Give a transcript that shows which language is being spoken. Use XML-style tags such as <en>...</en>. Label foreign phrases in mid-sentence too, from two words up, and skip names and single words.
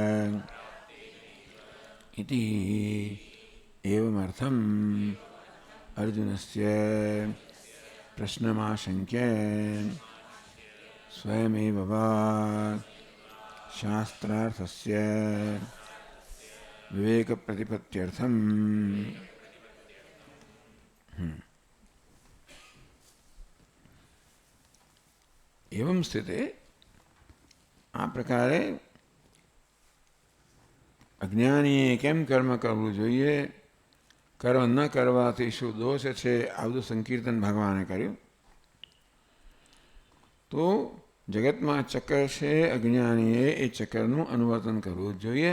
<sa>इति एवमर्थम् अर्जुनस्य प्रश्नमाशङ्क्य स्वयमेव वा शास्त्रार्थस्य विवेकप्रतिपत्त्यर्थम् एवं स्थिते,</sa> <gu>આ પ્રકારે અજ્ઞાનીએ કેમ કર્મ કરવું જોઈએ, કર્મ ન કરવાથી શું દોષ છે, આ બધું સંકીર્તન ભગવાને કર્યું. તો જગતમાં ચક્ર છે, અજ્ઞાનીએ એ ચક્રનું અનુવર્તન કરવું જ જોઈએ.</gu>